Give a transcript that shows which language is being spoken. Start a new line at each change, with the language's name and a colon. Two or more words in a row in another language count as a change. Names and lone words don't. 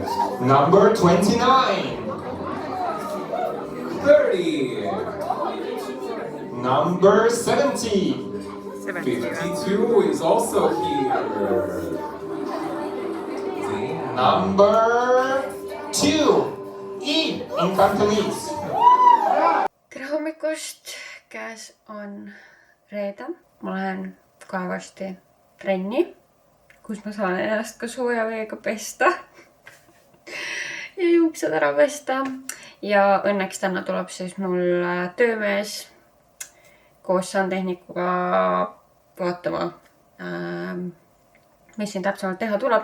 English: Number 29. 30. Number 70. 52 is also here. Number 2. In Cantonese.
Estonian: Tere hommikust, käes on reede. Ma lähen kohe varsti trenni, kus ma saan ennast ka sooja veega pesta ja juuksed ära pesta. Ja õnneks täna tuleb siis mul töömees koos saantehnikuga vaatama, mis siin täpsemalt teha tuleb.